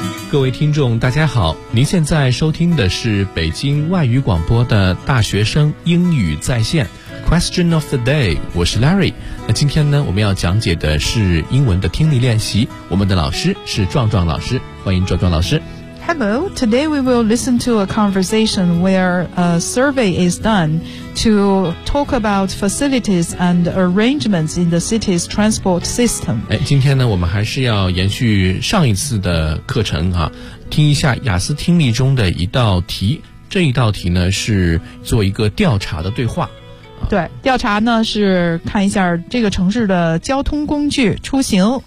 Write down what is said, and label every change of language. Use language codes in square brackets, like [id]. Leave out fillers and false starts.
[zh] 各位听众大家好，您现在收听的是北京外语广播的大学生英语在线 Question of the day， 我是 Larry。那今天呢，我们要讲解的是英文的听力练习，我们的老师是壮壮老师，欢迎壮壮老师。 [en] Hello， today we will listen to a conversation where a survey is done to talk about facilities and arrangements in the city's transport system. [zh] 今天呢，我们还是要延续上一次的课程啊，听一下雅思听力中的一道题。这一道题呢，是做一个调查的对话。对，调查呢是看一下这个城市的交通工具出行。